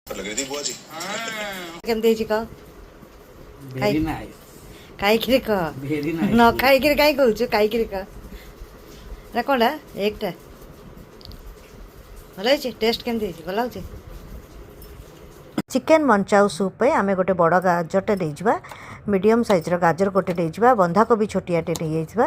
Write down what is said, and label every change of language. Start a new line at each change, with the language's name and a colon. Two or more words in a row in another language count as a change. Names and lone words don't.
Hindi: लग रही थी बुआ जी।
Odia: କେମିତି ହେଇଛି କହ?
English: Very nice.
Odia: ଖାଇକିରି କହ।
English: Very nice.
Odia: ନ ଖାଇକିରି କାହିଁ କହୁଛୁ? ଖାଇକିରି କହ। ଏଟା କ'ଣଟା? ଏଗଟା ଭଲ ହେଇଛି? ଟେଷ୍ଟ କେମିତି ହେଇଛି? ଭଲ ହେଉଛି?
English: chicken manchow soup
Odia: ପାଇଁ ଆମେ ଗୋଟେ ବଡ଼ ଗାଜରଟେ ନେଇଯିବା।
English: medium sizeର
Odia: ଗାଜର ଗୋଟେ ନେଇଯିବା। ବନ୍ଧାକୋବି ଛୋଟିଆଟେ ନେଇଯାଇଥିବା।